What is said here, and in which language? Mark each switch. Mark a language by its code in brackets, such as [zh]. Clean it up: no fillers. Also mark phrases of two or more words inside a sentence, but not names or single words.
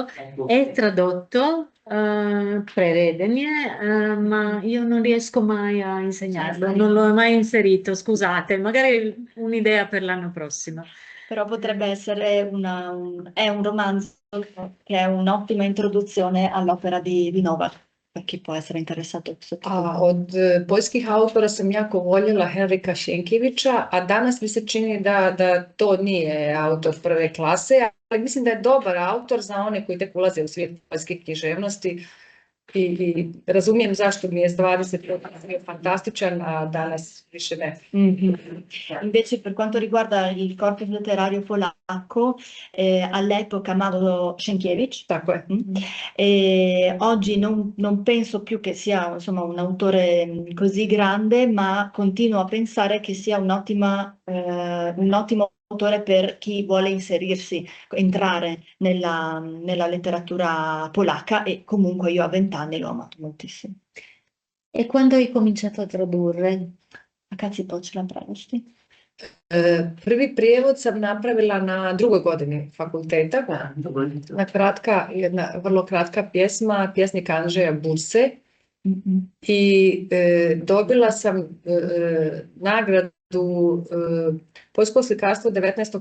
[it] È tradotto, prevedenie, ma io non riesco mai a insegnarlo, non l'ho mai inserito, scusate, magari un'idea per l'anno prossimo. Però potrebbe essere è un romanzo che è un'ottima introduzione all'opera di Novak. Per chi può essere interessato. [hr] A od poljskih autora sam jako voljela Henrika Sienkiewicza, a danas mi se čini da to nije autor prve klase, ali mislim da je dobar autor za one koji tek ulaze u svijet poljske književnosti. i razumijem zašto mi je s 20 bio fantastičan, a danas više ne. [it] Invece per quanto riguarda il corpus letterario polacco, all'epoca amavo Sienkiewicz. [hr] Tako je. [it] E oggi non penso più che sia insomma, un autore così grande, ma continuo a pensare che sia un ottimo autore per chi vuole inserirsi, entrare nella letteratura polacca, e comunque io a 20 anni l'ho amato moltissimo. E quando hai cominciato a tradurre? [hr] A kad si počela prevosti? Prvi prijevod sam napravila na 2. godini fakulteta. Jedna vrlo kratka pjesma, pjesnik Andrzeja Burse. I dobila sam nagradu poljskog slikarstva 19.